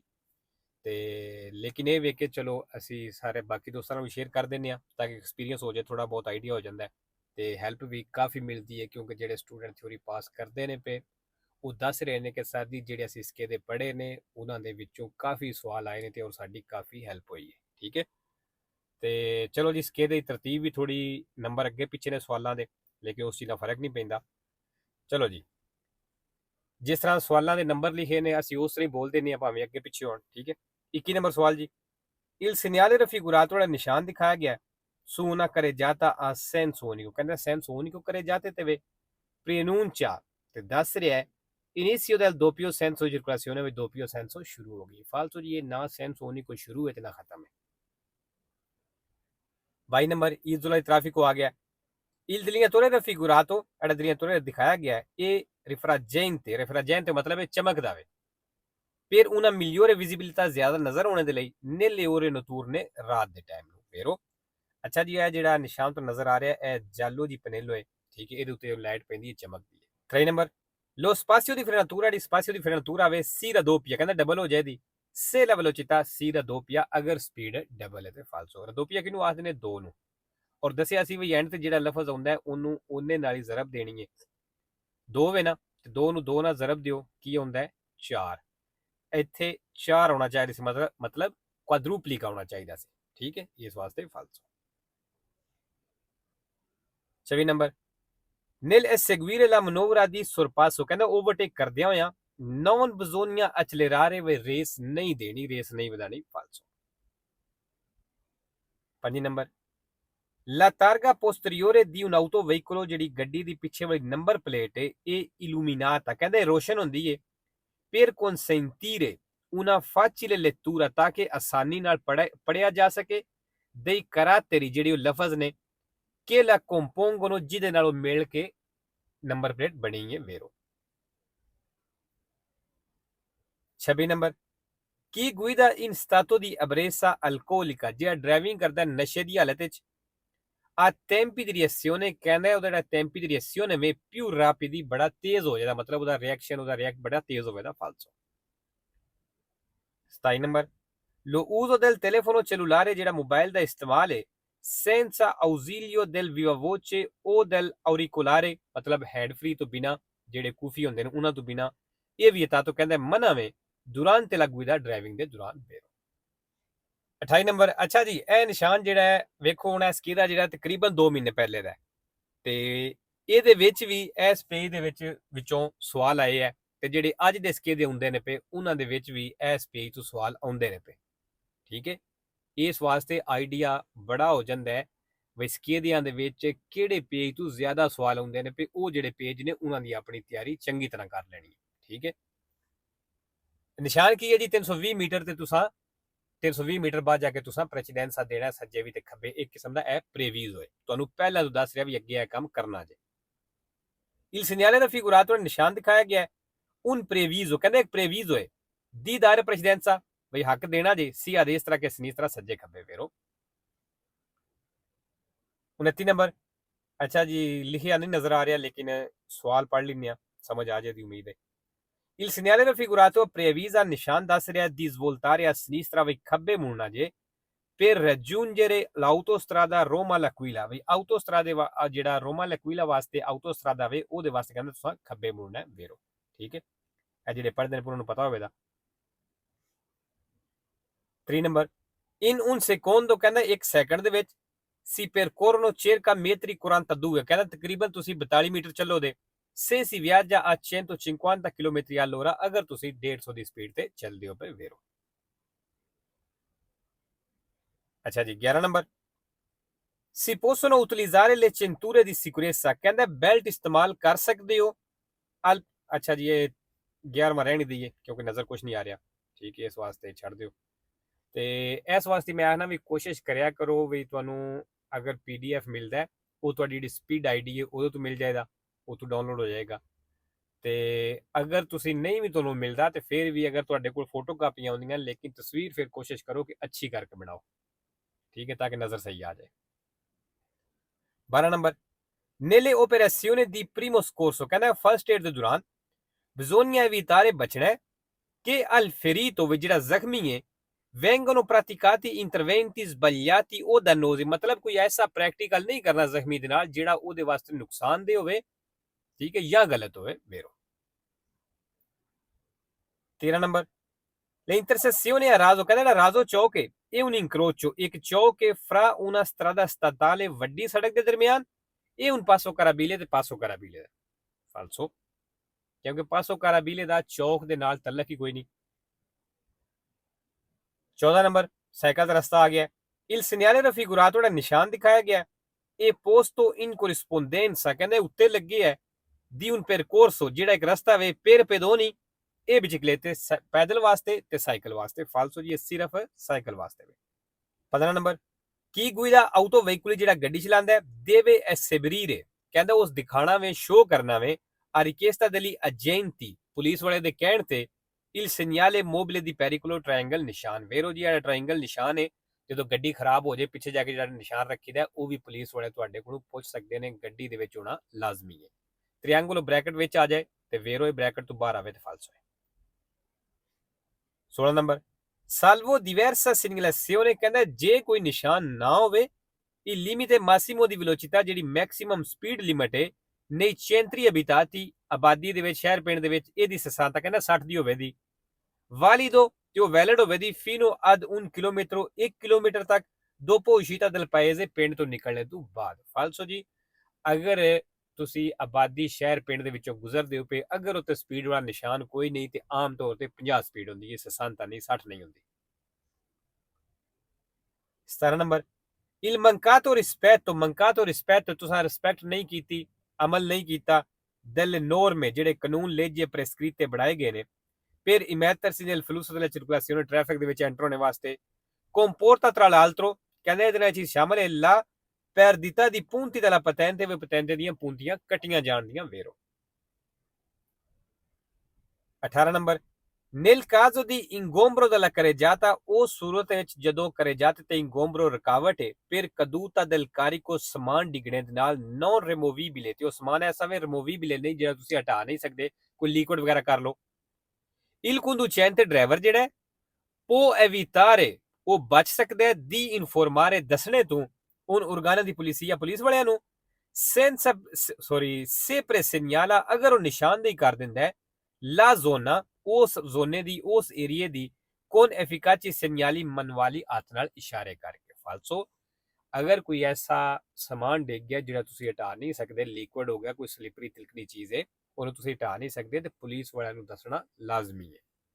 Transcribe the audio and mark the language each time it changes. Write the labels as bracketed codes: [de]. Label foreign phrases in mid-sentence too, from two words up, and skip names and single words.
[pa] ਤੇ ਲੇਕਿਨ ਇਹ ਵੇਖ ਕੇ ਚਲੋ ਅਸੀਂ ਸਾਰੇ ਬਾਕੀ ਦੋਸਤਾਂ ਨੂੰ ਵੀ ਸ਼ੇਅਰ ਕਰ ਦਿੰਦੇ ਹਾਂ ਤਾਂ ਕਿ ਐਕਸਪੀਰੀਅੰਸ ਹੋ ਜਾਏ, ਥੋੜਾ ਬਹੁਤ ਆਈਡੀਆ ਹੋ ਜਾਂਦਾ ਹੈ ਤੇ ਹੈਲਪ ਵੀ ਕਾਫੀ ਮਿਲਦੀ ਹੈ, ਕਿਉਂਕਿ ਜਿਹੜੇ ਸਟੂਡੈਂਟ ਥਿਊਰੀ ਪਾਸ ਕਰਦੇ ਨੇ ਪਏ ਉਹ ਦੱਸ ਰਹੇ ਨੇ ਕਿ ਸਰ ਜੀ ਜਿਹੜੇ ਅਸੀਂ ਸਕੇਦੇ ਪੜ੍ਹੇ ਨੇ ਉਹਨਾਂ ਦੇ ਵਿੱਚੋਂ ਕਾਫੀ ਸਵਾਲ ਆਏ ਨੇ ਤੇ ਔਰ ਸਾਡੀ ਕਾਫੀ ਹੈਲਪ ਹੋਈ ਹੈ। ਠੀਕ ਹੈ, ਤੇ ਚਲੋ ਜੀ ਸਕੇਦੇ ਦੀ ਤਰਤੀਬ ਵੀ ਥੋੜੀ ਨੰਬਰ ਅੱਗੇ ਪਿੱਛੇ ਨੇ ਸਵਾਲਾਂ ਦੇ, ਲੇਕਿਨ ਉਸ ਚੀਜ਼ ਦਾ ਫਰਕ ਨਹੀਂ ਪੈਂਦਾ। ਚਲੋ ਜੀ, ਜਿਸ ਤਰ੍ਹਾਂ ਸਵਾਲਾਂ ਦੇ ਨੰਬਰ ਲਿਖੇ ਨੇ ਅਸੀਂ ਉਸ ਤਰ੍ਹਾਂ ਹੀ ਬੋਲ ਦਿੰਦੇ ਹਾਂ ਭਾਵੇਂ ਅੱਗੇ ਪਿੱਛੇ ਹੋਣ। ਠੀਕ ਹੈ, 21 ਨੰਬਰ ਸਵਾਲ ਜੀ। [it] Il segnale raffigurato da [pa] ਨਿਸ਼ਾਨ ਦਿਖਾਇਆ ਗਿਆ [it] su una carreggiata a senso unico, [pa] ਕਹਿੰਦਾ [it] senso unico carreggiate [pa] ਤੇ ਵੇ preannuncia ਤੇ ਦੱਸ ਰਿਹਾ ਹੈ ਇਨੀਸ਼ੀਓ [it] del doppio senso di circolazione [pa] ਵਿੱਚ [it] doppio senso [pa] ਸ਼ੁਰੂ ਹੋ ਗਈ। ਫਾਲਤੂ ਜੀ ਇਹ ਨਾ [it] senso unico [pa] ਸ਼ੁਰੂ ਹੈ ਤੇ ਨਾ ਖਤਮ ਹੈ। 22 ਨੰਬਰ [it] isola di traffico [pa] ਆ ਗਿਆ। [it] il delineatore raffigurato [pa] ਜਿਹੜਾ delineatore ਦਿਖਾਇਆ ਗਿਆ ਹੈ ਇਹ refraggente ਮਤਲਬ ਹੈ ਚਮਕਦਾ ਵੇ। ਫਿਰ [it] una migliore visibilità [pa] ਜ਼ਿਆਦਾ ਨਜ਼ਰ ਆਉਣੇ ਦੇ ਲਈ [it] nelle ore notturne [pa] ਰਾਤ ਦੇ ਟਾਈਮ ਨੂੰ ਫੇਰੋ। ਅੱਛਾ ਜੀ, ਇਹ ਜਿਹੜਾ ਨਿਸ਼ਾਨ ਤੋਂ ਨਜ਼ਰ ਆ ਰਿਹਾ ਇਹ ਜਾਲੋ ਦੀ ਪਨੇਲੋ ਹੈ। ਠੀਕ ਹੈ, ਇਹਦੇ ਉੱਤੇ ਲਾਈਟ ਪੈਂਦੀ ਹੈ, ਚਮਕਦੀ ਹੈ। 3 ਨੰਬਰ [it] lo spazio di frenatura di spazio di frenatura ave si raddoppia, [pa] ਕਹਿੰਦਾ ਡਬਲ ਹੋ ਜਾਏਦੀ [it] se la velocità si raddoppia [pa] ਅਗਰ ਸਪੀਡ ਡਬਲ ਹੈ ਤੇ ਫਾਲਸੋ। raddoppia ਕਿਹਨੂੰ ਆਖਦੇ ਨੇ? 2 ਨੂੰ। ਔਰ ਦੱਸਿਆ ਸੀ ਵੀ ਐਂਡ ਤੇ ਜਿਹੜਾ ਲਫ਼ਜ਼ ਆਉਂਦਾ ਹੈ ਉਹਨੂੰ ਉਹਨੇ ਨਾਲ ਹੀ ਜ਼ਰਬ ਦੇਣੀ ਹੈ। 2 ਵੇ ਨਾ ਤੇ 2 ਨੂੰ 2 ਨਾਲ ਜ਼ਰਬ ਦਿਓ, ਕੀ ਆਉਂਦਾ ਹੈ? 4। ਇੱਥੇ 4 ਆਉਣਾ ਚਾਹੀਦਾ ਸੀ, ਮਤਲਬ ਕੁਆਡਰੂਪਲਿਕ ਆਉਣਾ ਚਾਹੀਦਾ ਸੀ। ਠੀਕ ਹੈ, ਇਸ ਵਾਸਤੇ ਫਾਲਸੋ। 24 ਨੰਬਰ [it] nel eseguire la manovra di sorpasso, [pa] ਕਹਿੰਦਾ ਓਵਰਟੇਕ ਕਰਦਿਆਂ ਹੋਇਆਂ [it] non bisogna accelerare [pa] ਵੇ ਰੇਸ ਨਹੀਂ ਦੇਣੀ, ਰੇਸ ਨਹੀਂ ਵਧਾਣੀ, ਫਾਲਸੋ। [it] 5 ਨੰਬਰ la targa posteriore di un autoveicolo, [pa] ਜਿਹੜੀ ਗੱਡੀ ਦੀ ਪਿੱਛੇ ਵਾਲੀ [en] number plate [pa] ਹੈ ਇਹ illuminata, ਕਹਿੰਦੇ ਰੋਸ਼ਨ ਹੁੰਦੀ ਹੈ [it] per consentire una facile lettura, [pa] ਤਾਂ ਕਿ ਆਸਾਨੀ ਨਾਲ ਪੜਿਆ ਜਾ ਸਕੇ [it] dei caratteri, [pa] ਜਿਹੜੀ ਉਹ ਲਫ਼ਜ਼ ਨੇ [it] che la compongono, [pa] ਜਿਹਦੇ ਨਾਲ ਉਹ ਮਿਲ ਕੇ [en] number plate [pa] ਬਣੀ ਹੈ ਵੇਰੋ। [it] 26 [pa] ਨੰਬਰ ਕੀ [it] guida in stato di ebbrezza alcolica, [pa] ਜਿਹੜਾ ਡਰਾਈਵਿੰਗ ਕਰਦਾ ਨਸ਼ੇ ਦੀ ਹਾਲਤ ਵਿੱਚ ਆ [it] tempi di reazione, [pa] ਕਹਿੰਦਾ ਉਹਦਾ ਜਿਹੜਾ [it] tempi di reazione ਵੇ più rapidi, [pa] ਬੜਾ ਤੇਜ਼ ਹੋ ਜਾਂਦਾ, ਮਤਲਬ ਉਹਦਾ ਰਿਐਕਸ਼ਨ ਉਹਦਾ ਰਿਐਕਟ ਬੜਾ ਤੇਜ਼ ਹੋਵੇਗਾ, ਫਾਲਸੋ। [it] 27 ਨੰਬਰ lo uso del telefono cellulare, [pa] ਜਿਹੜਾ ਮੋਬਾਈਲ ਦਾ ਇਸਤੇਮਾਲ ਹੈ [it] senza ausilio del viva voce o del auricolare, [pa] ਮਤਲਬ [en] hand free [pa] ਤੋਂ ਬਿਨਾ, ਜਿਹੜੇ ਕੂਫੀ ਹੁੰਦੇ ਨੇ ਉਹਨਾਂ ਤੋਂ ਬਿਨਾ, ਇਹ ਵੀ ਤਾਂ ਕਹਿੰਦਾ ਮਨਾ ਵੇ [it] durante la guida, [pa] ਡਰਾਈਵਿੰਗ ਦੇ ਦੌਰਾਨ ਵੇਰੋ। 28 ਨੰਬਰ ਅੱਛਾ ਜੀ, ਇਹ ਨਿਸ਼ਾਨ ਜਿਹੜਾ ਹੈ ਵੇਖੋ ਹੁਣ ਇਸ ਦਾ ਜਿਹੜਾ ਤਕਰੀਬਨ 2 ਮਹੀਨੇ ਪਹਿਲੇ ਦਾ ਤੇ ਇਹਦੇ ਵਿੱਚ ਵੀ ਇਸ ਪੇਜ ਦੇ ਵਿੱਚੋਂ ਸਵਾਲ ਆਏ ਹੈ ਤੇ ਜਿਹੜੇ ਅੱਜ ਦੇ ਸਕੇਦੇ ਹੁੰਦੇ ਨੇ ਪਏ ਉਹਨਾਂ ਦੇ ਵਿੱਚ ਵੀ ਇਸ ਪੇਜ ਤੋਂ ਸਵਾਲ ਆਉਂਦੇ ਨੇ ਪਏ। ਠੀਕ ਹੈ, ਇਸ ਵਾਸਤੇ ਆਈਡੀਆ ਬੜਾ ਹੋ ਜਾਂਦਾ ਹੈ ਵੀ ਸਕੇਦਿਆਂ ਦੇ ਵਿੱਚ ਕਿਹੜੇ ਪੇਜ ਤੋਂ ਜ਼ਿਆਦਾ ਸਵਾਲ ਆਉਂਦੇ ਨੇ ਪਏ, ਉਹ ਜਿਹੜੇ ਪੇਜ ਨੇ ਉਹਨਾਂ ਦੀ ਆਪਣੀ ਤਿਆਰੀ ਚੰਗੀ ਤਰ੍ਹਾਂ ਕਰ ਲੈਣੀ ਹੈ। ਠੀਕ ਹੈ, ਨਿਸ਼ਾਨ ਕੀ ਹੈ ਜੀ? 320 ਮੀਟਰ ਤੇ ਤੁਸੀਂ 320 ਮੀਟਰ ਬਾਅਦ ਜਾ ਕੇ ਤੁਸੀਂ ਪ੍ਰੈਸੀਡੈਂਸਾ ਦੇਣਾ ਸੱਜੇ ਵੀ ਤੇ ਖੱਬੇ, ਇੱਕ ਕਿਸਮ ਦਾ ਇਹ ਪ੍ਰੇਵੀਜ਼ ਹੋਏ, ਤੁਹਾਨੂੰ ਪਹਿਲਾਂ ਤੋਂ ਦੱਸ ਰਿਹਾ ਵੀ ਅੱਗੇ ਇਹ ਕੰਮ ਕਰਨਾ ਜੇ। [it] il segnale raffigurato, [pa] ਨਿਸ਼ਾਨ ਦਿਖਾਇਆ ਗਿਆ [it] un previso, [pa] ਕਹਿੰਦਾ ਇੱਕ ਪ੍ਰੇਵੀਜ਼ ਹੋਏ [it] di dare precedenza, [pa] ਬਈ ਹੱਕ ਦੇਣਾ ਜੇ ਸੀ ਆਦੇ ਇਸ ਤਰ੍ਹਾਂ ਕੇ ਸਨੀਸਤਰਾ ਸੱਜੇ ਖੱਬੇ ਫੇਰੋ। 29 ਨੰਬਰ ਅੱਛਾ ਜੀ, ਲਿਖਿਆ ਨਹੀਂ ਨਜ਼ਰ ਆ ਰਿਹਾ ਲੇਕਿਨ ਸਵਾਲ ਪੜ੍ਹ ਲੈਂਦੇ ਆ, ਸਮਝ ਆ ਜਾਏ ਦੀ ਉਮੀਦ ਹੈ। [it] il segnale raffigurato previsa, [pa] ਨਿਸ਼ਾਨ ਦੱਸ ਰਿਹਾ [it] di svoltare a sinistra, [pa] ਵੀ ਖੱਬੇ ਮੁੜਨਾ ਜੇ [it] per raggiungere l'autostrada Roma l'Aquila, [pa] ਵੀ ਆਊਟੋਸਟਰਾਦੇ ਜਿਹੜਾ ਰੋਮਾ l'Aquila ਵਾਸਤੇ ਆਊਟੋਸਟਰਾਦਾ ਵੇ ਉਹਦੇ ਵਾਸਤੇ ਕਹਿੰਦੇ ਤੁਸੀਂ ਖੱਬੇ ਮੁੜਨਾ ਵੇਰੋ। ਠੀਕ ਹੈ, ਇਹ ਜਿਹੜੇ ਪੜ੍ਹਦੇ ਨੇ ਉਹਨਾਂ ਨੂੰ ਪਤਾ ਹੋਵੇਗਾ। [it] 3 ਨੰਬਰ in un secondo, [pa] ਕਹਿੰਦਾ 1 ਸੈਕਿੰਡ ਦੇ ਵਿੱਚ [it] si percorrono circa metri 42, [pa] ਕਹਿੰਦਾ ਤਕਰੀਬਨ ਤੁਸੀਂ 42 ਮੀਟਰ ਚੱਲੋਗੇ [it] se si viaggia a 150 km all'ora, [pa] ਅਗਰ ਤੁਸੀਂ 150 ਦੀ ਸਪੀਡ ਤੇ ਚੱਲਦੇ ਹੋ ਪਏ ਵੇਰੋ। ਅੱਛਾ ਜੀ, 11 ਨੰਬਰ [it] si possono utilizzare le cinture di sicurezza, [pa] ਕਹਿੰਦਾ ਬੈਲਟ ਇਸਤੇਮਾਲ ਕਰ ਸਕਦੇ ਹੋ ਅੱਛਾ ਜੀ, ਇਹ 11ਵਾਂ ਰਹਿਣ ਦਈਏ ਕਿਉਂਕਿ ਨਜ਼ਰ ਕੁਝ ਨਹੀਂ ਆ ਰਿਹਾ। ਠੀਕ ਹੈ, ਇਸ ਵਾਸਤੇ ਛੱਡ ਦਿਓ। ਤੇ ਇਸ ਵਾਸਤੇ ਮੈਂ ਆਖਣਾ ਵੀ ਕੋਸ਼ਿਸ਼ ਕਰਿਆ ਕਰੋ ਵੀ ਤੁਹਾਨੂੰ ਅਗਰ PDF ਮਿਲਦਾ ਉਹ ਤੁਹਾਡੀ ਜਿਹੜੀ ਸਪੀਡ ID ਹੈ ਉਹਦੇ ਤੋਂ ਮਿਲ ਜਾਏਗਾ, ਉਹ ਤੋਂ ਡਾਊਨਲੋਡ ਹੋ ਜਾਏਗਾ। ਤੇ ਅਗਰ ਤੁਸੀਂ ਨਹੀਂ ਵੀ ਤੁਹਾਨੂੰ ਮਿਲਦਾ ਤੇ ਫਿਰ ਵੀ ਅਗਰ ਤੁਹਾਡੇ ਕੋਲ ਫੋਟੋ ਕਾਪੀਆਂ ਆਉਂਦੀਆਂ ਲੇਕਿਨ ਤਸਵੀਰ ਫਿਰ ਕੋਸ਼ਿਸ਼ ਕਰੋ ਕਿ ਅੱਛੀ ਕਰਕੇ ਬਣਾਓ, ਠੀਕ ਹੈ, ਤਾਂ ਕਿ ਨਜ਼ਰ ਸਹੀ ਆ ਜਾਏ। 12 ਨੰਬਰ, [it] nelle operazioni di primo soccorso, ਕਹਿੰਦਾ [en] first aid [pa] ਦੇ ਦੌਰਾਨ [it] bisogna evitare ਬਚਣਾ che al ferito [pa] ਵੀ ਜਿਹੜਾ ਜ਼ਖਮੀ ਹੈ [it] vengono praticati interventi sbagliati o dannosi, [pa] ਮਤਲਬ ਕੋਈ ਐਸਾ ਪ੍ਰੈਕਟੀਕਲ ਨਹੀਂ ਕਰਨਾ ਜ਼ਖਮੀ ਦੇ ਨਾਲ ਜਿਹੜਾ ਉਹਦੇ ਵਾਸਤੇ ਨੁਕਸਾਨਦੇਹ ਹੋਵੇ, ਠੀਕ ਹੈ, ਜਾਂ ਗਲਤ ਹੋਵੇ vero। 13 ਨੰਬਰ, [it] le intersezioni a raso, [pa] ਕਹਿੰਦਾ ਜਿਹੜਾ ਰਾਜ਼ੋ ਚੌਕ ਹੈ ਇਹ [it] un incrocio, [pa] ਇੱਕ ਚੌਕ ਹੈ [it] fra una strada statale, [pa] ਵੱਡੀ ਸੜਕ ਦੇ ਦਰਮਿਆਨ, ਇਹ [it] un passo carabile [pa] ਤੇ [it] passo carabile [pa] ਦਾ ਫਾਲਸੋ, ਕਿਉਂਕਿ [it] passo carrabile [pa] ਦਾ ਚੌਕ ਦੇ ਨਾਲ ਤਲਕ ਹੀ ਕੋਈ ਨਹੀਂ। 14 ਨੰਬਰ, ਸਾਈਕਲ ਦਾ ਰਸਤਾ ਆ ਗਿਆ। [it] il segnale raffigurato, [pa] ਜਿਹੜਾ ਨਿਸ਼ਾਨ ਦਿਖਾਇਆ ਗਿਆ ਇਹ [it] posto in corrispondenza, [pa] ਕਹਿੰਦੇ ਉੱਤੇ ਲੱਗੀ ਹੈ [it] di un percorso, [pa] ਜਿਹੜਾ ਇੱਕ ਰਸਤਾ ਵੇ [it] per pedoni, [pa] ਇਹ ਬਿਚਕਲੇਤੇ ਪੈਦਲ ਵਾਸਤੇ ਤੇ ਸਾਈਕਲ ਵਾਸਤੇ ਫਾਲਸੋ ਜੀ, ਇਹ ਸਿਰਫ ਸਾਈਕਲ ਵਾਸਤੇ ਵੇ। 15 ਨੰਬਰ, ਕੀ ਗੁਇਦਾ ਆਊਟੋ ਵਹੀਕਲ, ਜਿਹੜਾ ਗੱਡੀ ਚਲਾਉਂਦਾ [it] deve essebrire, [pa] ਕਹਿੰਦਾ ਉਸ ਦਿਖਾਣਾ ਵੇ, ਸ਼ੋ ਕਰਨਾ ਵੇ [it] a richiesta degli agenti, [pa] ਪੁਲਿਸ ਵਾਲੇ ਦੇ ਕਹਿਣ ਤੇ [it] il segnale mobile di pericolo, [pa] ਟ੍ਰਾਇੰਗਲ ਨਿਸ਼ਾਨ ਵੇਰੋ ਜੀ, ਜਿਹੜਾ ਟ੍ਰਾਇੰਗਲ ਨਿਸ਼ਾਨ ਹੈ ਜਦੋਂ ਗੱਡੀ ਖਰਾਬ ਹੋ ਜਾਏ ਪਿੱਛੇ ਜਾ ਕੇ ਜਿਹੜਾ ਨਿਸ਼ਾਨ ਰੱਖੀਦਾ ਉਹ ਵੀ ਪੁਲਿਸ ਵਾਲੇ ਤੁਹਾਡੇ ਕੋਲੋਂ ਪੁੱਛ ਸਕਦੇ ਨੇ, ਗੱਡੀ ਦੇ ਵਿੱਚ ਹੋਣਾ ਲਾਜ਼ਮੀ ਹੈ। ਟ੍ਰਾਇੰਗਲ ਬ੍ਰੈਕਟ ਵਿੱਚ ਆ ਜਾਏ ਤੇ ਵੇਰੋ ਇਹ ਬ੍ਰੈਕਟ ਤੋਂ ਬਾਹਰ ਆਵੇ ਤੇ ਫਾਲਸੋ ਹੈ। 16 ਨੰਬਰ, [it] salvo diversa segnalazione, [pa] ਕਹਿੰਦਾ ਜੇ ਕੋਈ ਨਿਸ਼ਾਨ ਨਾ ਹੋਵੇ [it] il limite massimo di velocità, [pa] ਜਿਹੜੀ [en] maximum speed limit [pa] ਹੈ ਨਹੀਂ [it] centri abitati, [pa] ਆਬਾਦੀ ਦੇ ਵਿੱਚ, ਸ਼ਹਿਰ ਪਿੰਡ ਦੇ ਵਿੱਚ, ਇਹਦੀ 60 ਕਹਿੰਦਾ 60 ਦੀ ਹੋਵੇ ਦੀ ਵਾਲੀਦੋ, ਤੇ ਉਹ ਵੈਲਿਡ ਹੋਵੇ ਦੀ [it] fino ad un chilometro, [pa] 1 ਕਿਲੋਮੀਟਰ ਤੱਕ [it] dopo uscita del paese, [pa] ਪਿੰਡ ਤੋਂ ਨਿਕਲਣੇ ਤੋਂ ਬਾਅਦ ਫਾਲਸੋ ਜੀ। ਅਗਰ ਤੁਸੀਂ ਆਬਾਦੀ ਸ਼ਹਿਰ ਪਿੰਡ ਦੇ ਵਿੱਚੋਂ ਗੁਜ਼ਰਦੇ ਹੋ ਪਏ, ਅਗਰ ਉੱਤੇ ਸਪੀਡ ਵਾਲਾ ਨਿਸ਼ਾਨ ਕੋਈ ਨਹੀਂ ਤੇ ਆਮ ਤੌਰ ਤੇ 50 ਸਪੀਡ ਹੁੰਦੀ ਹੈ, 60 ਨਹੀਂ, 60 ਨਹੀਂ ਹੁੰਦੀ। 17 ਨੰਬਰ, [it] il mancato rispetto, [pa] ਤੁਸੀਂ ਰਿਸਪੈਕਟ ਨਹੀਂ ਕੀਤੀ, ਅਮਲ ਨਹੀਂ ਕੀਤਾ [it] delle norme, [pa] ਜਿਹੜੇ ਕਾਨੂੰਨ [it] legge prescritte [pa] ਬਣਾਏ ਗਏ ਨੇ [it] per immettersi nel flusso della circolazione, [pa] ਟ੍ਰੈਫਿਕ ਦੇ ਵਿੱਚ ਐਂਟਰ ਹੋਣੇ ਵਾਸਤੇ, [it] comporta tra l'altro, [pa] ਕਹਿੰਦੇ ਇਹਦੇ ਨਾਲ ਚੀਜ਼ ਸ਼ਾਮਲ ਹੈ [it] la perdita di punti della patente, [pa] ਵੀ ਪਤੈਂਤੇ ਦੀਆਂ ਪੂੰਤੀਆਂ ਕੱਟੀਆਂ ਜਾਣ ਦੀਆਂ ਵੇਰੋ। 18 ਨੰਬਰ, [it] nel caso di ingombro della carreggiata, [pa] ਉਹ ਸੂਰਤ ਵਿੱਚ ਜਦੋਂ carreggiata ਤੇ ingombro ਰੁਕਾਵਟ ਹੈ [it] per caduta del carico, [pa] ਸਮਾਨ ਡਿੱਗਣੇ ਦੇ ਨਾਲ [it] non removibile, [pa] ਤੇ ਉਹ ਸਮਾਨ ਐਸਾ ਵੇ removibile ਨਹੀਂ ਜਿਹੜਾ ਤੁਸੀਂ ਹਟਾ ਨਹੀਂ ਸਕਦੇ, ਕੋਈ ਲਿਕੁਇਡ ਵਗੈਰਾ ਕਰ ਲਓ। [it] il conducente, [pa] ਡਰਾਈਵਰ ਜਿਹੜਾ [it] può evitare, [pa] ਉਹ ਬਚ ਸਕਦਾ ਹੈ [it] di informare, [pa] ਦੱਸਣੇ ਤੋਂ ਉਨ [it] organi di polizia, [pa] ਪੁਲਿਸ ਵਾਲਿਆਂ ਨੂੰ [it] se presegnala, [pa] ਅਗਰ ਉਹ ਨਿਸ਼ਾਨਦੇਹੀ ਕਰ ਦਿੰਦਾ ਹੈ [it] la zona, [pa] ਉਸ ਜ਼ੋਨੇ ਦੀ, ਉਸ ਏਰੀਏ ਦੀ [it] con efficaci segnali manuali, [pa] ਹੱਥ ਨਾਲ ਇਸ਼ਾਰੇ ਕਰਕੇ ਫਾਲਸੋ। ਅਗਰ ਕੋਈ ਐਸਾ ਸਮਾਨ ਡਿੱਗ ਗਿਆ ਜਿਹੜਾ ਤੁਸੀਂ ਹਟਾ ਨਹੀਂ ਸਕਦੇ, ਲਿਕੁਇਡ ਹੋ ਗਿਆ, ਕੋਈ ਸਲਿਪਰੀ ਤਿਲਕਣੀ ਚੀਜ਼ ਹੈ, ਉਹਨੂੰ ਤੁਸੀਂ ਹਟਾ ਨਹੀਂ ਸਕਦੇ ਤੇ ਪੁਲਿਸ ਵਾਲਿਆਂ ਨੂੰ ਦੱਸਣਾ ਲਾਜ਼ਮੀ ਹੈ।